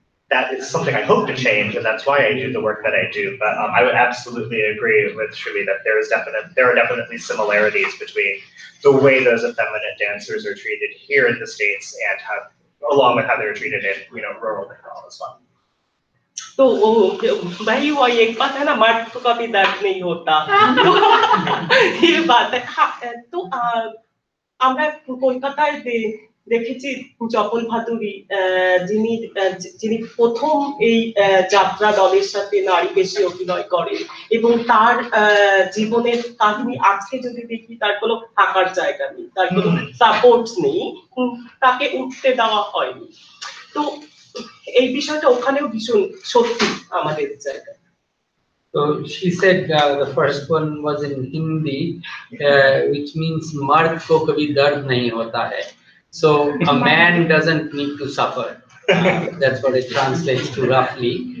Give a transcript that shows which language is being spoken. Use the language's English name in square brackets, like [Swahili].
[English] That is something I hope to change, and that's why I do the work that I do. But I would absolutely agree with Shruti that there are definitely similarities between the way those effeminate dancers are treated here in the States and along with how they're treated in rural Bengal as well. [Hindi] तो भाई वो एक बात है ना, मर्द तो कभी दर्द नहीं होता ये बात है। [Bangla] तो আমরা কলকাতায় দেখেছি জপন ভাদুরী যিনি প্রথম এই যাত্রা দলের সাথে নারী বেশি অভিনয় করেন এবং তার জীবনের কাহিনী আজকে যদি দেখি তার কোনো থাকার জায়গা নেই, তার কোনো সাপোর্ট নেই, তাকে উঠতে দেওয়া হয়নি। তো এই বিষয়টা ওখানেও ভীষণ সত্যি আমাদের জায়গায়। [English] So she said the first one was in Hindi, which means [Hindi] "Mard ko kabhi dard nahi hota hai." [English] So a man doesn't need to suffer. That's what it translates to roughly.